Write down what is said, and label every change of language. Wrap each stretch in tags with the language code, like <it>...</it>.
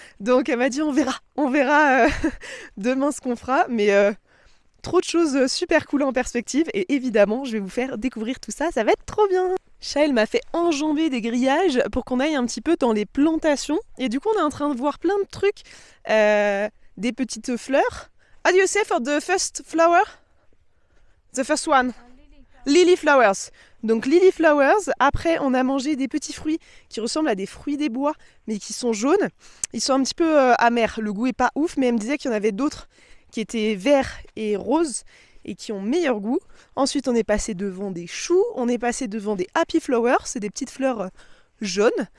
<fr>Donc elle m'a dit on verra demain ce qu'on fera. Mais trop de choses super cool en perspective et évidemment je vais vous faire découvrir tout ça, ça va être trop bien. Shael m'a fait enjamber des grillages pour qu'on aille un petit peu dans les plantations et du coup on est en train de voir plein de trucs, des petites fleurs.</fr> <en>How do you say for the first flower? The first one? Lily flowers.</en> <fr>Donc lily flowers, après on a mangé des petits fruits qui ressemblent à des fruits des bois mais qui sont jaunes. Ils sont un petit peu amers, le goût est pas ouf mais elle me disait qu'il y en avait d'autres qui étaient verts et roses et qui ont meilleur goût. Ensuite on est passé devant des choux, on est passé devant des happy flowers, c'est des petites fleurs jaunes.</fr>